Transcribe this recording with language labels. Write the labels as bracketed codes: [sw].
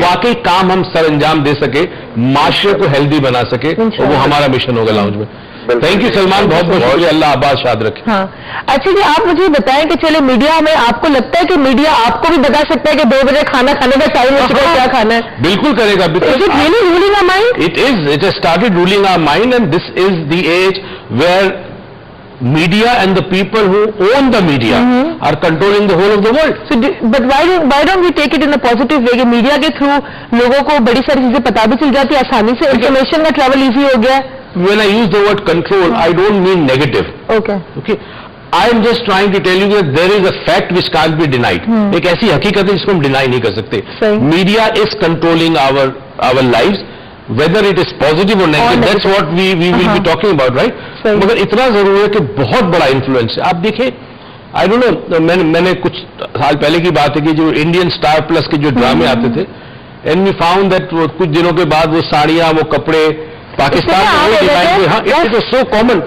[hi] वाकई काम हम सर अंजाम दे सके, माशरे को हेल्दी बना सके, और वो हमारा मिशन होगा लाउंज में. बिल्कुल। थैंक यू सलमान, बहुत बहुत शुक्रिया. अल्लाह आबाद शाद रखे. हाँ. अच्छा जी, आप मुझे बताएं कि चले मीडिया में आपको लगता है कि मीडिया आपको भी बता सकता है कि 2 बजे खाना खाने का टाइम है, सुबह क्या खाना है? बिल्कुल करेगा. [en] Is it really ruling our mind? It has started ruling our mind, and this is the age where media and the people who own the media are controlling the whole of the world. So, but why don't we take it in a positive way [hi] कि media के through लोगों को बड़ी सारी चीजें पता भी चल जाती है, आसानी से इंफॉर्मेशन का ट्रैवल इजी हो गया है. [en] When I use the word control, I don't mean negative. Okay. Okay, I am just trying to tell you that there is a fact which can't be denied. [hi] एक ऐसी हकीकत है जिसको हम डिनाई नहीं कर सकते. सही. [en] Media is controlling our lives, whether it is positive or negative. That's what we will be talking about, right? [hi] सही. मगर इतना जरूर है कि बहुत बड़ा इन्फ्लुएंस है. आप देखिए, [en] I don't know, [hi] मैंने कुछ साल पहले की बात है कि जो इंडियन स्टार प्लस के जो ड्रामे आते थे, [en] and we found that [hi] कुछ दिनों के बाद वो साड़ियां, वो कपड़े पाकिस्तान इसमें आ वही गए डिजाइन थे? [en] हाँ, it is so common.